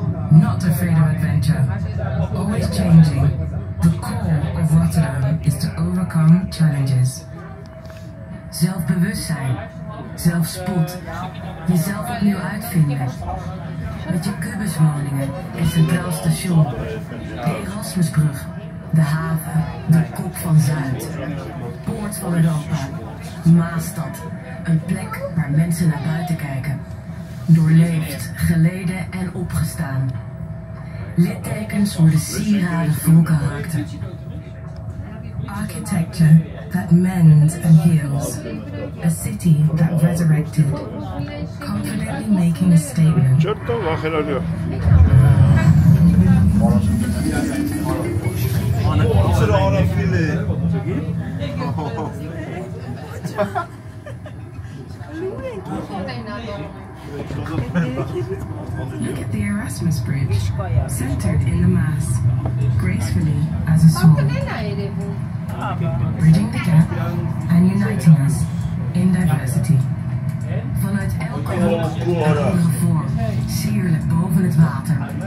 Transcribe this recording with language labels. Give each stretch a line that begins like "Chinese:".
English: Not afraid of adventure. Always changing. The core of Rotterdam is to overcome challenges.
Dutch: Zelfbewustzijn. Zelfspot. Jezelf opnieuw uitvinden. Met je kubuswoningen, het Centraal Station, de Erasmusbrug, de haven, de kop van Zuid, poort van Europa, Maastad, een plek waar mensen naar buiten kijken. Doorleefd, geleden en opgestaan. Littekens worden sieraden vol karakter.
English: Architecture that mends and heals. A city that resurrected. Confidently making a statement. Certo, vacheladio. Look at the Erasmus Bridge, centered in the Maas, gracefully as a soul, bridging the gap and uniting us in diversity.
Dutch: Vanuit elke hoek en andere vorm, sierlijk boven het water.